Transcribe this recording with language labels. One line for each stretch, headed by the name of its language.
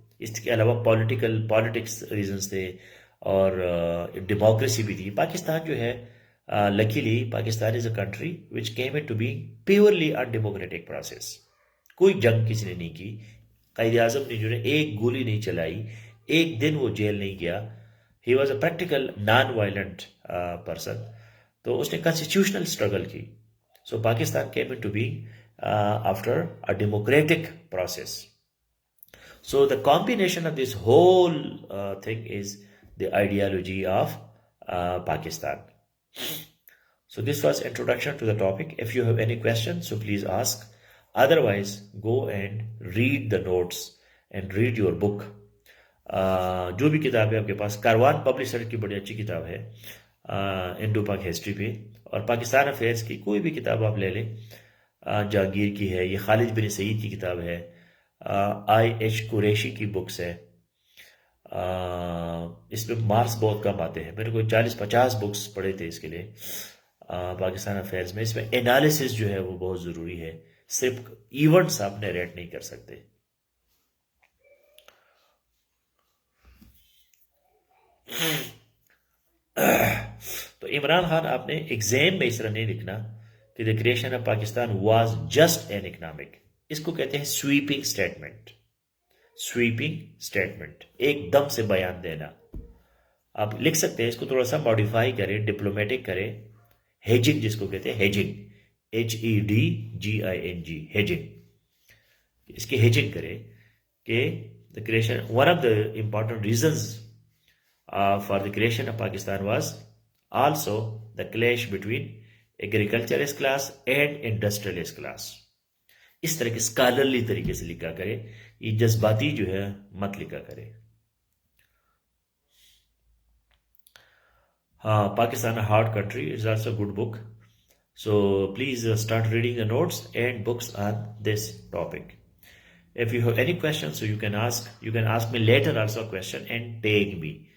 Urdu: اس کے علاوہ politics reasons تھے اور ڈیموکریسی بھی تھی.
English: پاکستان جو ہے luckily Pakistan is a country which came into be purely in democratic process.
Urdu: کوئی جنگ کسی نے نہیں کی. قائد اعظم نے جو ہے ایک گولی نہیں چلائی، ایک دن وہ جیل نہیں گیا.
English: He was a practical non violent person.
Urdu: تو اس نے کانسٹیٹیوشنل اسٹرگل کی.
English: So Pakistan came into be after a democratic process. So the combination of this whole thing is the ideology of Pakistan. So this was introduction to the topic. If you have any questions, so please ask. Otherwise, go and read the notes and read your book.
Urdu: جو بھی کتاب ہے آپ کے پاس، کاروان publisher کی بڑی اچھی کتاب ہے انڈو پاک ہسٹری پہ، اور پاکستان افیئرس کی کوئی بھی کتاب آپ لے لیں. جہانگیر کی ہے، یہ خالد بن سعید کی کتاب ہے، آئی ایچ قریشی کی بکس ہے. اس میں مارکس بہت کم آتے ہیں. میں نے کوئی 40-50 بکس پڑھے تھے اس کے لیے پاکستان افیئرز میں. اس میں انالیسس جو ہے وہ بہت ضروری ہے. صرف ایونٹس آپ نیریٹ نہیں کر سکتے. تو عمران خان آپ نے ایگزام میں اس طرح نہیں لکھنا کہ
English: The creation of Pakistan was just an economic.
Urdu: اس کو کہتے ہیں سویپنگ اسٹیٹمنٹ. سویپنگ اسٹیٹمنٹ، ایک دم سے بیان دینا. آپ لکھ سکتے ہیں اس کو تھوڑا سا ماڈیفائی کریں، ڈپلومیٹک کریں. ہیجنگ جس کو کہتے ہیں، ہیجنگ، HEDGING، ہیجنگ. اس کی ہیجنگ کریں کہ
English: The creation, one of the important reasons for the creation of Pakistan was also the clash between agriculturist class and industrialist class.
Urdu: اس طرح کے اسکالرلی طریقے سے لکھا کرے، یہ جذباتی جو ہے مت لکھا کرے.
English: Pakistan hard country is also a good book. So please start reading the notes and books on this topic. If you have any questions, so you can ask me later also a question and tag me.